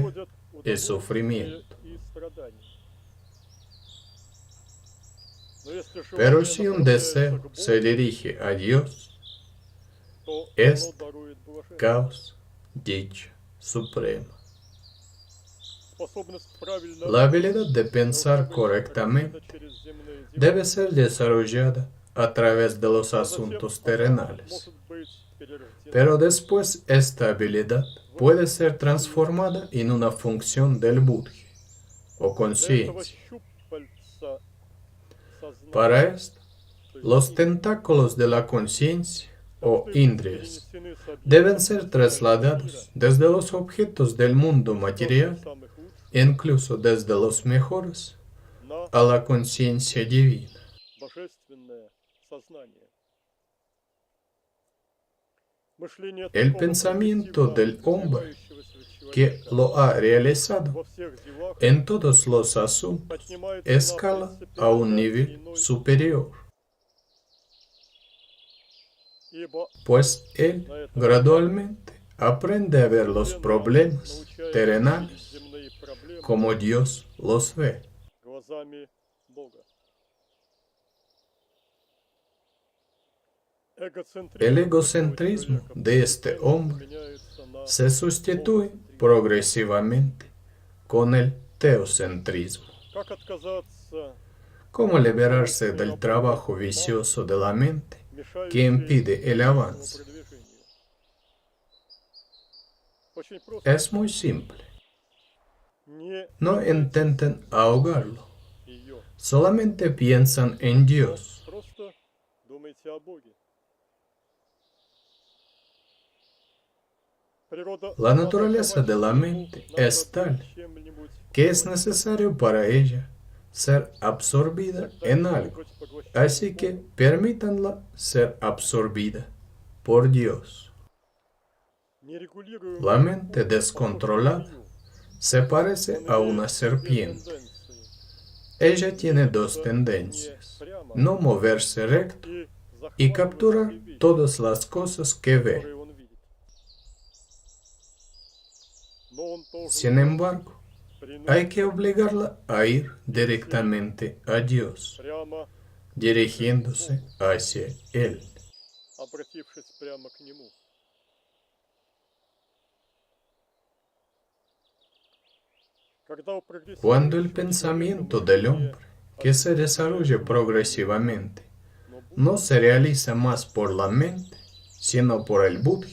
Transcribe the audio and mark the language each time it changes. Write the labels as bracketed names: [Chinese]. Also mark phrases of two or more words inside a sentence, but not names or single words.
[Russian] производят [Spanish] y [Russian] удовольствие [Spanish] sufrimiento. [Russian] и страдания. Но если [Spanish] Pero [Russian] желание [Spanish] si un [Russian] направляется [Spanish] deseo [Russian] к [Spanish] se [Russian] Богу, [Spanish] dirige a Dios, [Russian] то оно [Spanish] este [Russian] дарует блаженство. [Spanish] causa dicha suprema. [Russian] Способность правильно [Spanish] La habilidad de pensar [Russian] разлагать [Spanish] correctamente [Russian] через земные дела, [Spanish] debe ser desarrollada a través de los [Russian] а затем [Spanish] asuntos [Russian] она [Spanish] terrenales. [Russian] может быть перерождена [Spanish] Pero después esta habilidad puede ser transformada en una función del Buddha o [Russian] для этого [Spanish] conciencia. [Russian] щупальца сознания. [Spanish] Para esto, [Russian] То есть [Spanish] los [Russian] ими [Spanish] tentáculos de la conciencia o [Russian] должны быть [Spanish] indrias [Russian] перенесены с объектов [Spanish] deben ser [Russian] материального [Spanish] trasladados desde los objetos del mundo [Russian] мира, [Spanish] material, [Russian] даже самых лучших, [Spanish] incluso desde los mejores, [Russian] на [Spanish] a la conciencia divina. [Russian] божественное сознание. Мышление [Spanish] El [Russian] такого [Spanish] pensamiento [Russian] прогрессивно [Spanish] del hombre [Russian] развивающегося [Spanish] que [Russian] человека [Spanish] lo ha realizado [Russian] во всех делах [Spanish] en todos los asuntos [Russian] поднимается [Spanish] escala [Russian] на [Spanish] a un [Russian] принципиально [Spanish] nivel [Russian] иной, [Spanish] superior, [Russian] ибо [Spanish] pues él gradualmente aprende a ver los problemas terrenales [Russian] земные проблемы [Spanish] como Dios los ve. [Russian] глазами Бога. [Spanish] El egocentrismo de este hombre se sustituye progresivamente con el teocentrismo. [Russian] Как отказаться, [Spanish] ¿Cómo liberarse del trabajo vicioso de la mente que impide el avance? [Russian] продвижению? Очень просто. [Spanish] Es muy simple. [Russian] Не [Spanish] No intenten ahogarlo. [Russian] ее. [Spanish] Solamente piensan en Dios. [Russian] Просто думайте о Боге. Природа [Spanish] La naturaleza de la mente es tal [Russian] чем-нибудь [Spanish] que es necesario para ella ser absorbida en algo. Así que permítanla ser absorbida por Dios. [Russian] нерегулируемую [Spanish] La mente descontrolada se parece a una serpiente. Ella tiene dos tendencias: no moverse recto y capturar todas las cosas que ve. Sin embargo, hay que obligarla a ir directamente a Dios, [Russian] прямо [Spanish] dirigiéndose hacia Él. [Russian] обратившись прямо к Нему. Когда у [Spanish] Cuando el [Russian] прогрессирующего [Spanish] pensamiento [Russian] человека [Spanish] del [Russian] мышление [Spanish] hombre, que se desarrolla progresivamente, [Russian] но Бог, [Spanish] no se realiza más por la mente, sino por el Buddha,